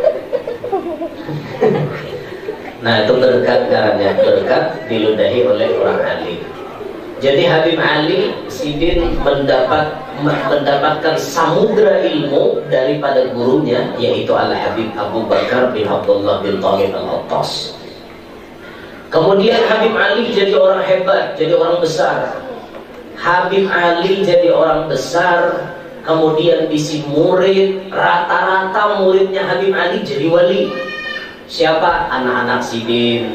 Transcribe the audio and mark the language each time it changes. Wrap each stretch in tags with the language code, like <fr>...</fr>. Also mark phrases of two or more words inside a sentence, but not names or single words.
<id>Nah itu berkat karena berkat diludahi oleh orang alim. Jadi Habib Ali Sidin mendapatkan samudra ilmu daripada gurunya yaitu Al-Habib Abu Bakar bin Abdullah bin Talib Al-Attas. Kemudian Habib Ali jadi orang hebat, jadi orang besar.</id> <bjn>Habib Ali jadi orang besar, kemudian bisi murid, rata-rata muridnya Habib Ali jadi wali. Siapa? Anak-anak Sidin.</bjn>